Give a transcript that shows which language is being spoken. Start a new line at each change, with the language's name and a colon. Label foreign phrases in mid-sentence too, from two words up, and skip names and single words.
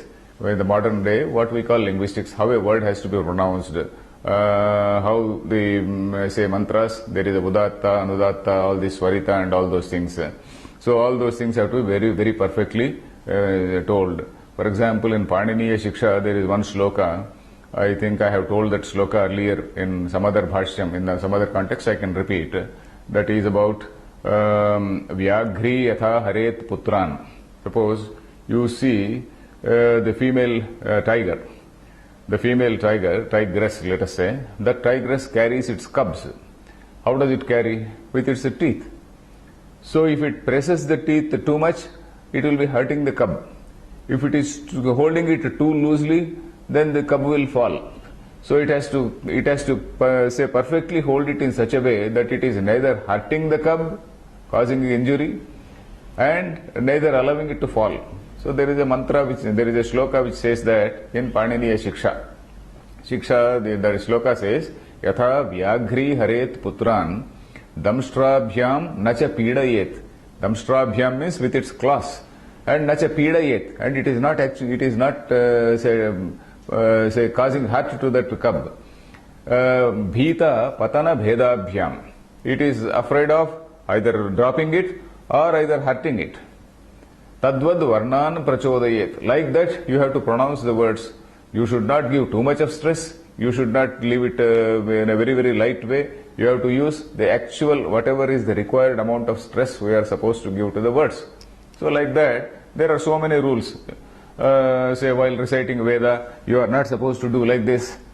English: In the modern day, what we call linguistics, how a word has to be pronounced, how the say mantras, there is a
Sanskrit: udatta, anudatta,
English: all this swarita and all those things. So all those things have to be very, very perfectly told. For example, in Paniniya Shiksha, there is one shloka. I think I have told that shloka earlier in some other bhashyam, in some other context I can repeat. That is about
Sanskrit: Vyagri yatha haret putran.
English: Suppose you see the female tiger. The female tigress, let us say, that tigress carries its cubs. How does it carry? With its teeth. So if it presses the teeth too much, it will be hurting the cub. If it is holding it too loosely, then the cub will fall. So it has to say perfectly hold it in such a way that it is neither hurting the cub, causing injury, and neither allowing it to fall. So there is a mantra, there is a shloka which says that in Paniniya Shiksha. Shiksha, the shloka says,
Sanskrit: Yatha Vyagri haret putran damstrabhyam nacha pidayet.
English: Damstrabhyam means with its claws, and
Sanskrit: nacha pidayet,
English: and it is not actually, it is not say causing hurt to that cub.
Sanskrit: Bhita patana bhedabhyam.
English: It is afraid of either dropping it or either hurting it.
Sanskrit: Tadvad varnan prachodayet.
English: Like that, you have to pronounce the words. You should not give too much of stress. You should not leave it in a very, very light way. You have to use the actual, whatever is the required amount of stress we are supposed to give to the words. So like that, there are so many rules. Say while reciting Veda, you are not supposed to do like this.